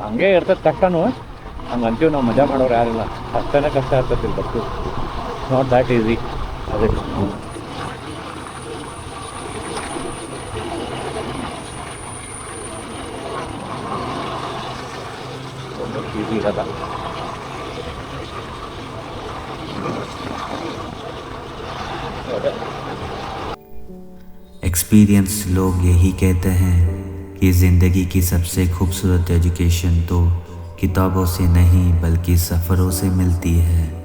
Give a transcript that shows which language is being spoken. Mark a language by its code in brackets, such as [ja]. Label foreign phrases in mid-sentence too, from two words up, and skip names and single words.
[kn] ಹಂಗೆ ಇರ್ತದೆ ಕಷ್ಟನೂ, ಹಂಗೆ ಅಂತೀವಿ ನಾವು, ಮಜಾ ಮಾಡೋರು ಯಾರಿಲ್ಲ. ಕಷ್ಟನೇ ಕಷ್ಟ ಇರ್ತೈತಿ ಬಸ್ಸು, [en] not that easy. [kn] ಅದೇ ಈಸಿ ಇರಲ್ಲ. [hi] एक्सपीरियंस लोग यही कहते हैं कि ज़िंदगी की सबसे खूबसूरत एजुकेशन तो किताबों से नहीं बल्कि सफ़रों से मिलती है।